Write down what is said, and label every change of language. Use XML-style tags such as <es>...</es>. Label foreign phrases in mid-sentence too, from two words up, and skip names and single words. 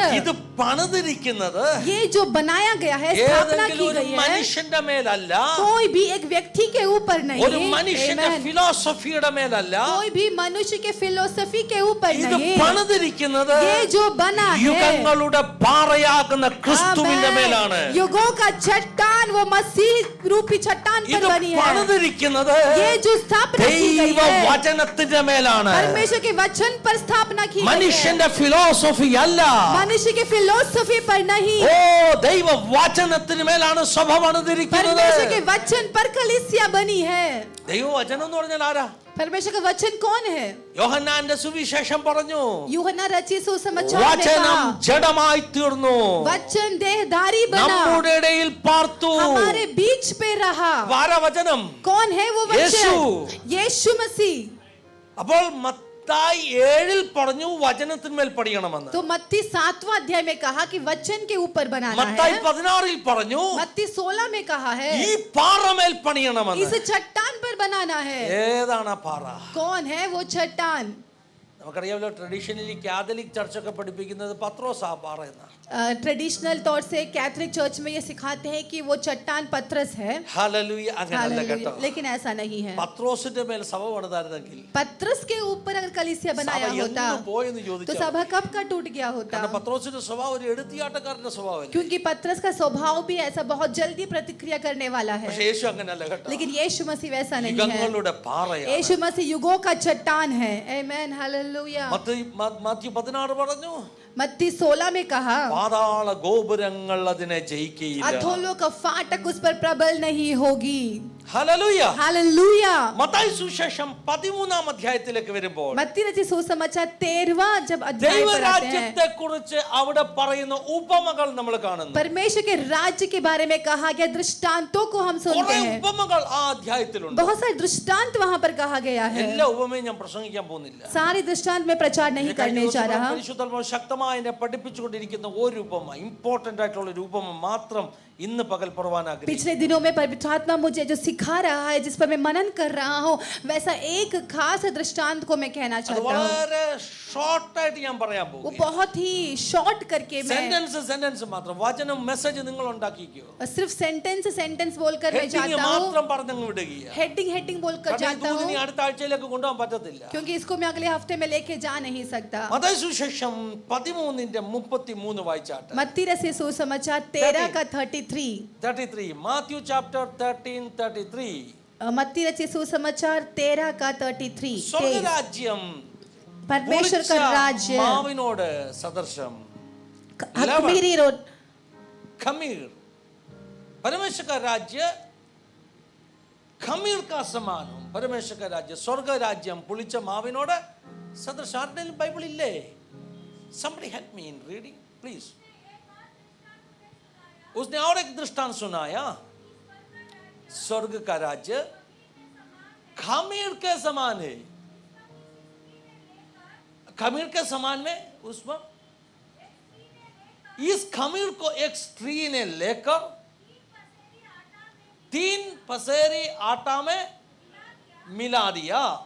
<ml>ഇത് പണിതിരിക്കുന്നത്</ml> <hi>ये जो बनाया गया है, स्थापना</hi> <ml>ഏതെങ്കിലും</ml> <hi>की</hi> <ml>ഒരു</ml> <hi>गई है,</hi> <ml>മനുഷ്യന്റെ മേലല്ല,</ml> <hi>कोई भी एक व्यक्ति के ऊपर</hi> <ml>ഒരു</ml> <hi>नहीं.</hi> <ml>മനുഷ്യന്റെ Amen. ഫിലോസഫിയുടെ മേലല്ല,</ml> <hi>कोई भी मनुष्य के फिलोसफी के ऊपर</hi> <ml>ഇത്</ml> <hi>नहीं.</hi> <ml>പണിതിരിക്കുന്നത്</ml> <hi>ये जो बना है</hi> <ml>യുഗങ്ങളുടെ പാറയാകുന്ന ക്രിസ്തുവിന്റെ</ml> <hi>आमेन.</hi> <ml>മേലാണ്.</ml> <hi>युगों का चट्टान वो मसीह रूपी चट्टान पर</hi> <ml>ഇത്</ml> <hi>बनी है.</hi> <ml>പണിതിരിക്കുന്നത്</ml> <hi>ये जो स्थापना की गई</hi> <ml>ദൈവ</ml> <hi>है</hi> <ml>വചനത്തിന്റെ മേലാണ്.</ml> <hi>परमेश्वर के वचन पर स्थापना की गई है,</hi> <ml>മനുഷ്യന്റെ ഫിലോസഫി അല്ല.</ml> <hi>मनुष्य के फिलोसफी पर नहीं.</hi> <ml>ഓ ദൈവ വചനത്തിന് മേലാണ് സഭ പണിതിരിക്കുന്നത്.</ml> <hi>परमेश्वर के वचन पर कलीसिया बनी है.</hi> <ml>ദൈവ വചനം എന്ന് പറഞ്ഞാൽ ആരാ?</ml> <hi>परमेश्वर का वचन कौन है?</hi> <ml>യോഹന്നാന്റെ സുവിശേഷം പറഞ്ഞു,</ml> <hi>यूहन्ना रचित सुसमाचार में</hi> <ml>വചനം</ml> <hi>कहा,</hi> <ml>ജഡമായി തീർന്നു,</ml> <hi>वचन देहधारी बना,</hi> <ml>നമ്മുടെ ഇടയിൽ പാർത്തു.</ml> <hi>हमारे बीच पे रहा.</hi> <ml>ആരാ വചനം?</ml> <hi>कौन है वो</hi> <ml>യേശു.</ml> <hi>वचन? यीशु मसीह.</hi> <ml>അപ്പോൾ മത്തായി 7-ൽ പറഞ്ഞു വചനത്തിന്മേൽ പണിയണമെന്ന്.</ml> <hi>तो मत्ती 7वां अध्याय में कहा कि वचन के ऊपर बनाना</hi> <ml>മത്തായി</ml> <hi>है.</hi> <ml>16-ൽ പറഞ്ഞു</ml> <hi>मत्ती 16 में कहा है</hi> <ml>ഈ പാറമേൽ പണിയണമെന്ന്.</ml> <hi>इस चट्टान पर बनाना है.</hi> <ml>ഏതാണ് ആ പാറ?</ml> <hi>कौन है वो चट्टान?</hi> <ml>നമുക്കറിയാമല്ലോ, ട്രഡീഷണലി കാത്തലിക് ചർച്ചൊക്കെ പഠിപ്പിക്കുന്നത് പത്രോസ് ആ പാറ എന്നാണ്.</ml> <hi>ट्रेडिशनल तौर से कैथोलिक चर्च में ये सिखाते हैं कि वो चट्टान पत्रस है.</hi> <ml>ഹല്ലേലൂയ. അങ്ങനെയല്ല കേട്ടോ.</ml> <hi>हालेलुया. लेकिन ऐसा नहीं है.</hi> <ml>പത്രോസിന്റെ മേൽ സഭ പണിതായിരുന്നെങ്കിൽ</ml> <hi>पत्रस के ऊपर अगर कलीसिया</hi> <ml>സഭ</ml> <hi>बनाया होता</hi> <ml>എന്ന് പോയെന്ന്</ml> <hi>तो</hi> <ml>ചോദിച്ചാൽ,</ml> <hi>सभा कब का टूट गया होता.</hi> <ml>കാരണം പത്രോസിന്റെ സ്വഭാവം ഒരു എടുത്തിയാട്ടക്കാരന്റെ സ്വഭാവമല്ലേ.</ml> <hi>क्योंकि पत्रस का स्वभाव भी ऐसा बहुत जल्दी प्रतिक्रिया करने वाला है.</hi> <ml>പക്ഷെ യേശു അങ്ങനെയല്ല കേട്ടോ.</ml> <hi>लेकिन यीशु मसीह वैसा नहीं है.</hi> <ml>യുഗങ്ങളുടെ പാറയാണ്.</ml> <hi>यीशु मसीह युगों का चट्टान है. आमेन. हालेलुया.</hi> <ml>മാത്യു 16 പറഞ്ഞു,</ml> <hi>मत्ती 16 में कहा,</hi> <ml>പാതാള ഗോപുരങ്ങൾ അതിനെ ജയിക്കുകയില്ല.</ml> <hi>अधोलोक का फाटक उस पर प्रबल नहीं होगी.</hi> <ml>ഹല്ലേലൂയ.</ml> <hi>हालेलुया.</hi> <ml>മത്തായി സുവിശേഷം 13-ാം അധ്യായത്തിലേക്ക് വരുമ്പോൾ</ml> <hi>मत्ती रचित सुसमाचार 13वां जब अध्याय पर आते हैं,</hi> <ml>ദൈവരാജ്യത്തെ കുറിച്ച് അവിടെ പറയുന്ന ഉപമകൾ നമ്മൾ കാണുന്നു.</ml> <hi>परमेश्वर के राज्य के बारे में कहा गया दृष्टांतों को हम सुनते</hi> <ml>കുറെ</ml> <hi>हैं.</hi> <ml>ഉപമകൾ ആ അധ്യായത്തിലുണ്ട്.</ml> <hi>बहुत सारे दृष्टांत वहां पर कहा गया है.</hi> <ml>എല്ലാ ഉപമയും ഞാൻ പ്രസംഗിക്കാൻ പോകുന്നില്ല.</ml> <hi>सारे दृष्टांत में प्रचार नहीं करने जा रहा.</hi> <ml>പരിശുദ്ധാത്മാവ് ശക്തമായി എന്നെ പഠിപ്പിച്ചുകൊണ്ടിരിക്കുന്ന ഒരു ഉപമ, ഇമ്പോർട്ടന്റ് ആയിട്ടുള്ള ഒരു ഉപമ മാത്രം ഇന്ന് പകൽ പറവാൻ ആഗ്രഹിക്കുന്നു.</ml> <hi>पिछले दिनों में पवित्र आत्मा मुझे जो सिखा रहा है, जिस पर मैं मनन कर रहा हूँ, वैसा एक खास दृष्टांत को मैं कहना</hi> <ml>അത്</ml> <hi>चाहता हूँ।</hi> <ml>വളരെ ഷോർട്ടായിട്ട് ഞാൻ പറയാൻ</ml> <hi>वो</hi> <ml>പോകും.</ml> <hi>बहुत ही शॉर्ट करके मैं</hi> <ml>സെന്റൻസ് മാത്രം, വചനം മെസ്സേജ് നിങ്ങൾ ഉണ്ടാക്കിക്കോ.</ml> <hi>सिर्फ सेंटेंस बोलकर मैं</hi> <ml>ഹെഡിങ്</ml> <hi>जाता हूँ,</hi> <ml>മാത്രം പറഞ്ഞങ്ങ് വിടുകയാണ്.</ml> <hi>हेडिंग बोलकर जाता</hi> <ml>ദൂത്</ml> <hi>हूँ,</hi> <ml>ഇനി അടുത്ത ആഴ്ചയിലേക്ക് കൊണ്ടുപോകാൻ പറ്റത്തില്ല.</ml> <hi>क्योंकि इसको मैं अगले हफ्ते में लेके जा नहीं सकता।</hi> <ml>മത്തായി സുവിശേഷം 13:33 വായിച്ചാട്ടെ.</ml> <hi>मत्ती रसी सुसमाचार 13 का 33।</hi> <ml>33 മാത്യു ചാപ്റ്റർ 13:33.</ml> <hi>मत्ती रची सुसमाचार 13 का 33।</hi> <ml>സ്വർഗ്ഗരാജ്യം</ml> <hi>परमेश्वर का राज्य</hi> <ml>മാവിനോട് സദൃശം.</ml> <hi>खमीरी रोट खमीर, परमेश्वर का राज्य खमीर का समान. परमेश्वर का राज्य स्वर्ग</hi> <ml>राज्यम पुളിച്ച മാവിനോട് സദൃശം. ആരുടെയും ബൈബിൾ ഇല്ലേ?</ml> <en>somebody help me in reading please.</en> <hi>उसने और एक दृष्टांत सुनाया. स्वर्ग का राज्य खमीर के समान है. खमीर के समान में उसमें इस खमीर को एक स्त्री ने लेकर 3 पसेरी आटा में मिला दिया.</hi>